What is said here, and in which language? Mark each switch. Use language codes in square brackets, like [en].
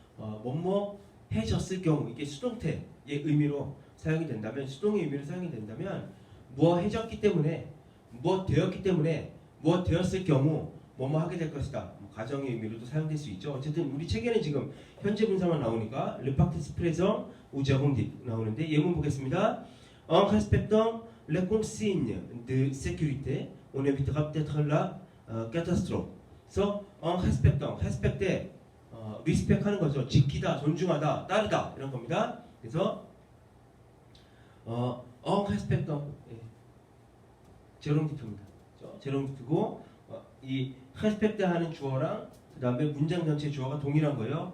[ko] 뭐뭐 해졌을 경우 이게 수동태의 의미로 사용이 된다면 수동의 의미로 사용이 된다면 무엇해졌기 때문에, 무엇 되었기 때문에, 무엇 되었을 경우 뭐뭐 하게 될 것이다. 뭐 가정의 의미로도 사용될 수 있죠. 어쨌든 우리 책에는 지금 현재 분사만 나오니까 [fr] le participe présent ou gerundive [ko] 나오는데 예문 보겠습니다. [fr] En respectant les consignes de sécurité, on évitera peut-être la catastrophe. [ko] 그래서 [fr] en respectant, [ko] respect에 respect 하는 거죠. 지키다, 존중하다, 따르다 이런 겁니다. 그래서 [fr] en respectant [ko] 제롱디프입니다. 제롱디프고 이 respect 하는 주어랑 그 다음에 문장 전체 주어가 동일한 거예요.